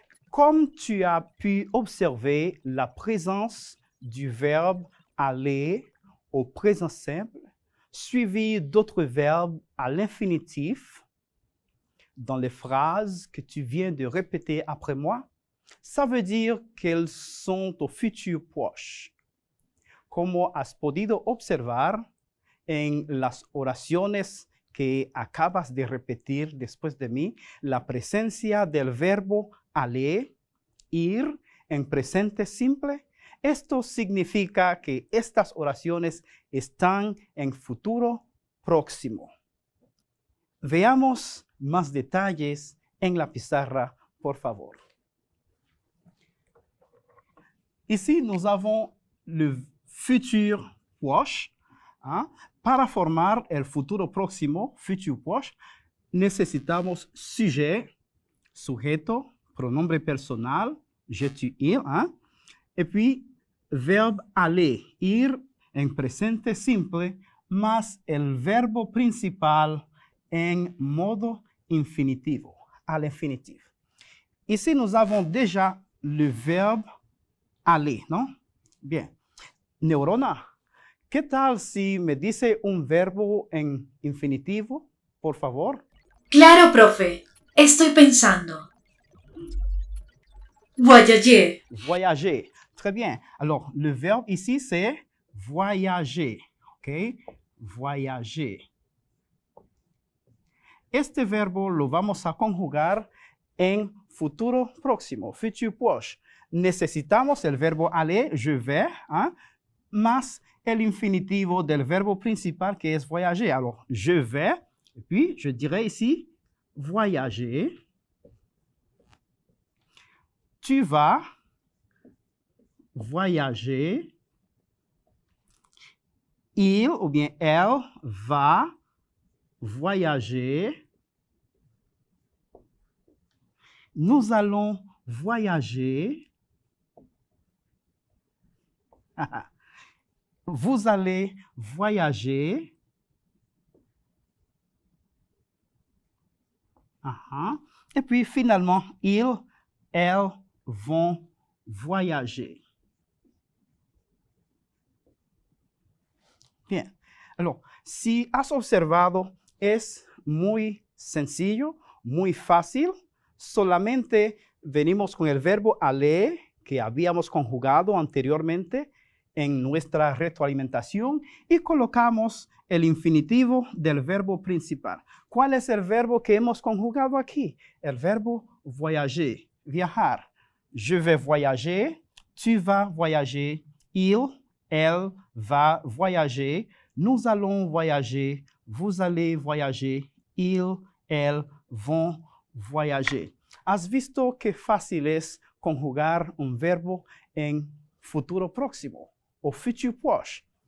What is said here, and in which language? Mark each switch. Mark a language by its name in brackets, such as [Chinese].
[French] Comme tu as pu observer la présence du verbe aller au présent simple, suivi d'autres verbes à l'infinitif dans les phrases que tu viens de répéter après moi, ça veut dire qu'elles sont au futur proche. [Spanish] Como has podido observar en las oraciones que acabas de repetir después de mí, la presencia del verbo aller, ir, en presente simple, esto significa que estas oraciones están en futuro próximo. Veamos más detalles en la pizarra, por favor. [French] Ici, nous avons le futur proche. [Spanish] Para formar el futuro próximo, futur proche, necesitamos sujet, sujeto, pronombre personal, [French] je, tu, il, et puis verbe aller, [Spanish] ir en presente simple, más el verbo principal en modo infinitivo, [French] à l'infinitif. Ici, nous avons déjà le verbe aller, [Spanish] ¿no? Bien. Neurona, ¿qué tal si me dice un verbo en infinitivo, por favor? Claro, profe. Estoy pensando. [French] Voyager. Voyager. Très bien. Alors, le verbe ici, c'est voyager. ¿Ok? Voyager. [Spanish] Este verbo lo vamos a conjugar en futuro próximo, futur proche. Necesitamos el verbo aller, je vais, más el infinitivo del verbo principal que es voyager. [French] Alors, je vais, et puis je dirais ici, voyager. Tu vas voyager. Il ou bien elle va voyager. Nous allons voyager. Vous allez voyager. Et puis finalement, ils, elles vont voyager. Bien. Alors, [Spanish] si has observado, es muy sencillo, muy fácil. Solamente venimos con el verbo aller que habíamos conjugado anteriormente en nuestra retroalimentación y colocamos el infinitivo del verbo principal. ¿Cuál es el verbo que hemos conjugado aquí? El verbo voyager, viajar. [French] Je vais voyager, tu vas voyager, il, elle va voyager, nous allons voyager, vous allez voyager, ils, elles vont voyager. [Spanish] ¿Has visto qué fácil es conjugar un verbo en futuro próximo [French] au futur proche?